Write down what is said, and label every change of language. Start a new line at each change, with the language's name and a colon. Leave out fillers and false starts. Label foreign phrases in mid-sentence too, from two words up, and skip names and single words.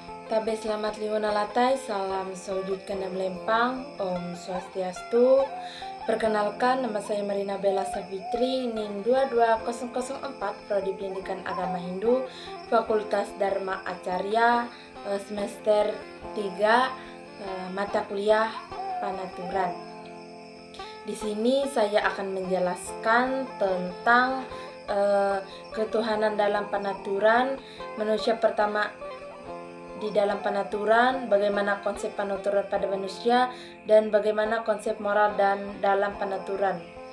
Ngaju: Tabe selamat liuna latai, salam sojud kena melempang, Om Swastiastu.
Indonesian: Perkenalkan, nama saya Marina Bella Savitri, NIM 22004, Prodi Pendidikan Agama Hindu, Fakultas Dharma Acarya, semester 3, mata kuliah Panaturan. Di sini saya akan menjelaskan tentang ketuhanan dalam panaturan, manusia pertama di dalam panaturan, bagaimana konsep panaturan pada manusia, dan bagaimana konsep moral dan dalam panaturan.